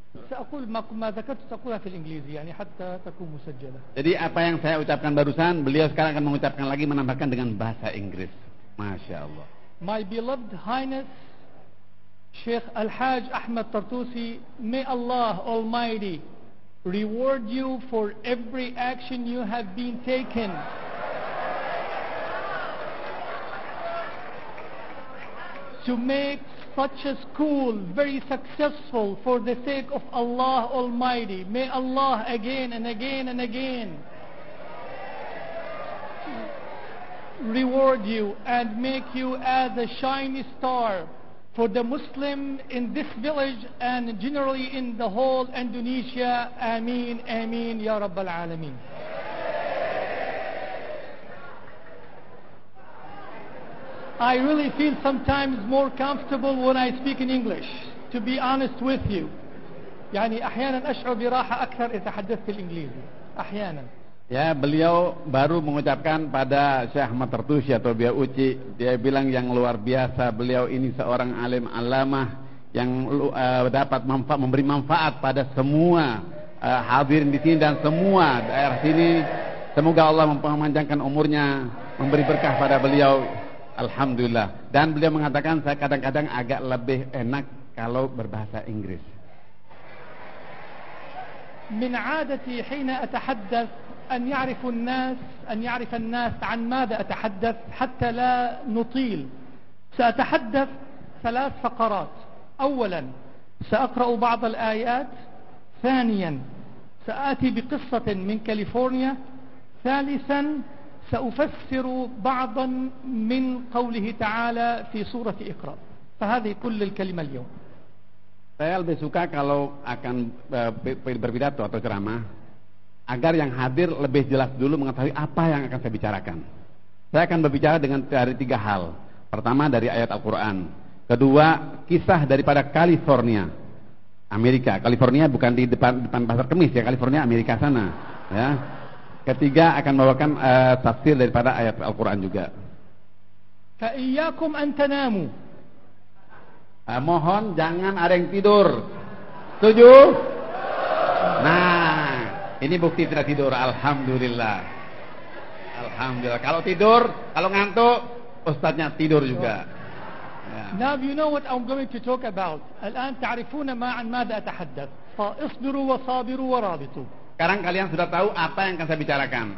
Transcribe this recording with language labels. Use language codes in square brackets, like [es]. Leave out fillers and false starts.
[ar] سأقول ما ذكرت سأقولها في الإنجليزية يعني حتى تكون مسجلة. [id] Jadi apa yang saya ucapkan barusan, beliau sekarang akan mengucapkan lagi, menambahkan dengan bahasa Inggris. [ar] Masya Allah. [en] My beloved Highness Sheikh Al-Hajj Ahmad Tartusi, may Allah Almighty reward you for every action you have been taken to make such a school very successful for the sake of Allah Almighty. May Allah again and again and again reward you and make you as a shining star for the Muslim in this village and generally in the whole Indonesia. [ar] Ameen, ameen, Ya Rabbal Alameen. [en] I really feel sometimes more comfortable when I speak in English, to be honest with you. [ar] يعني أحيانا أشعر براحة أكثر إذا تحدثت الإنجليزي أحيانا. [id] Ya, beliau baru mengucapkan pada Syekh Ahmad Tartusi atau Biauci, dia bilang yang luar biasa, beliau ini seorang alim alamah yang dapat memberi manfaat pada semua hadirin di sini dan semua daerah sini. Semoga Allah memanjangkan umurnya, memberi berkah pada beliau. Alhamdulillah. Dan beliau mengatakan saya kadang-kadang agak lebih enak kalau berbahasa Inggris. [ar] من عادتي حين أتحدث أن يعرف الناس عن ماذا أتحدث حتى لا نطيل. سأتحدث 3 فقرات. أولا سأقرأ بعض الآيات، ثانيا سآتي بقصة من كاليفورنيا، ثالثا سأفسر بعضا من قوله تعالى في سورة إقرأ. فهذه كل الكلمة اليوم. [id] Saya lebih suka kalau akan berpidato atau ceramah agar yang hadir lebih jelas dulu mengetahui apa yang akan saya bicarakan. Saya akan berbicara dari 3 hal. Pertama dari ayat Al-Quran, Kedua, kisah daripada California, Amerika. California bukan di depan pasar Kemis ya, California Amerika sana ya. Ketiga akan membawakan tafsir daripada ayat Al-Quran juga. [ar] فإياكم أن تناموا. [id] Mohon jangan ada yang tidur. Setuju? Nah, ini bukti tidak tidur. Alhamdulillah. Alhamdulillah. Kalau tidur, kalau ngantuk, ustadznya tidur juga. Ya. [en] Now you know what I'm going to talk about. [ar] الآن تعرفون عن ماذا أتحدث. فاصبروا وصابروا ورابطوا. [id] Sekarang kalian sudah tahu apa yang akan saya bicarakan.